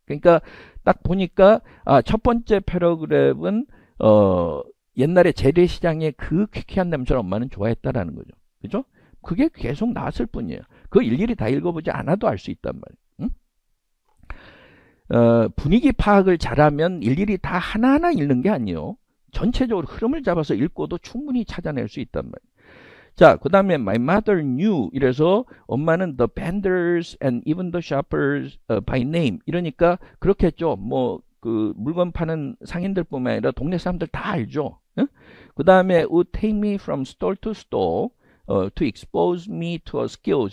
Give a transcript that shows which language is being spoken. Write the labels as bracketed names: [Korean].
[Korean] 그러니까 딱 보니까 첫 번째 패러그랩은 옛날에 재래시장의 그 퀴퀴한 냄새를 엄마는 좋아했다라는 거죠. 그죠? 그게 계속 나왔을 뿐이에요. 그거 일일이 다 읽어보지 않아도 알 수 있단 말이에요. 분위기 파악을 잘하면 일일이 다 하나하나 읽는 게 아니에요. 전체적으로 흐름을 잡아서 읽고도 충분히 찾아낼 수 있단 말이에요. 자, 그 다음에 [English] my mother knew [Korean] 이래서 엄마는 [English] the vendors and even the shoppers by name [Korean] 이러니까 그렇겠죠. 뭐 그 물건 파는 상인들뿐만 아니라 동네 사람들 다 알죠. 그 다음에 [English] would take me from store to store to expose me to a skills.